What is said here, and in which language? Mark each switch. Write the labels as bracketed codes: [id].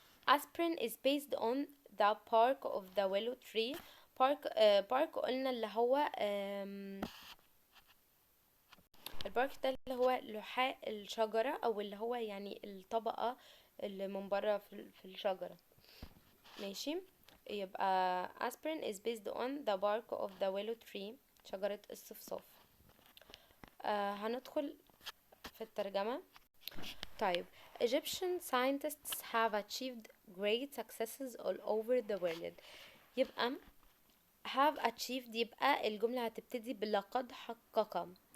[en] Aspirin is based on the bark of the willow tree. [ar] bark قلنا اللي هو البارك ده اللي هو لحاء الشجرة أو اللي هو يعني الطبقة اللي من بره في الشجرة. ماشي. يبقى [en] aspirin is based on the bark of the willow tree، [ar] شجرة الصفصاف. هندخل في الترجمة. طيب [en] Egyptian scientists have achieved great successes all over the world. [ar] يبقى [en] have achieved، [ar] يبقى الجملة هتبتدي بلقد حقق.